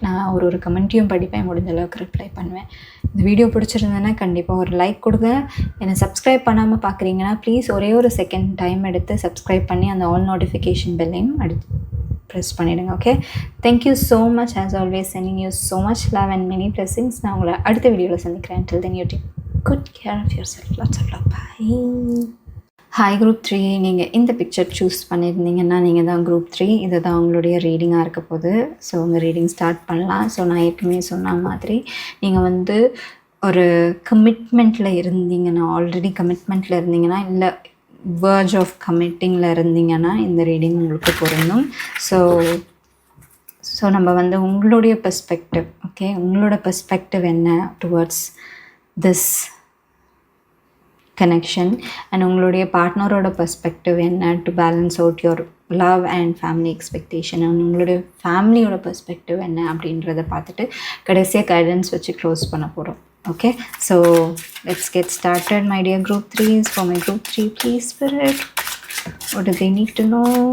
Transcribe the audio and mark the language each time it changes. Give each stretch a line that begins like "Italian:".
Tamil: நான் ஒரு கமெண்ட்டையும் படிப்பேன், முடிஞ்ச அளவுக்கு ரிப்ளை பண்ணுவேன். இந்த வீடியோ பிடிச்சிருந்ததுன்னா கண்டிப்பாக ஒரு லைக் கொடுங்க. என்னை சப்ஸ்கிரைப் பண்ணாமல் பார்க்குறீங்கன்னா ப்ளீஸ் ஒரே ஒரு செகண்ட் டைம் எடுத்து சப்ஸ்கிரைப் பண்ணி அந்த ஆல் நோட்டிஃபிகேஷன் பெல்லையும் ப்ரெஸ் பண்ணிவிடுங்க.
English: Okay, thank you so much. As always sending you so much love and many blessings.
Tamil: நான் உங்களை அடுத்த வீடியோவில் சந்திக்கிறேன்.
English: Till then you take good care of yourself. Lots of love. Bye.
Tamil: Hi group 3, நீங்கள் இந்த picture choose பண்ணியிருந்தீங்கன்னா நீங்கள் தான் குரூப் 3. இது தான் உங்களுடைய ரீடிங்காக இருக்க போகுது. ஸோ உங்கள் ரீடிங் ஸ்டார்ட் பண்ணலாம். ஸோ நான் ஏற்கனவே சொன்ன மாதிரி நீங்கள் ஒரு கமிட்மெண்ட்டில் இருந்தீங்கன்னா, ஆல்ரெடி கமிட்மெண்ட்டில் இருந்தீங்கன்னா, இல்லை வேர்ஜ் ஆஃப் கமிட்டிங்கில் இருந்தீங்கன்னா இந்த ரீடிங் உங்களுக்கு பொருந்தும். ஸோ நம்ம உங்களுடைய பெர்ஸ்பெக்டிவ், ஓகே, உங்களோட பெர்ஸ்பெக்டிவ் என்ன
English: towards this connection,
Tamil: அண்ட் உங்களுடைய பார்ட்னரோட பெர்ஸ்பெக்டிவ் என்ன
English: to balance out your love and family expectation,
Tamil: and உங்களுடைய ஃபேமிலியோட பெர்ஸ்பெக்டிவ் என்ன அப்படின்றத பார்த்துட்டு கடைசியாக கைடன்ஸ் வச்சு க்ளோஸ் பண்ண போகிறோம்.
English: Okay, so let's get started, my dear group 3s. For my group 3, please spirit, what do they need to know?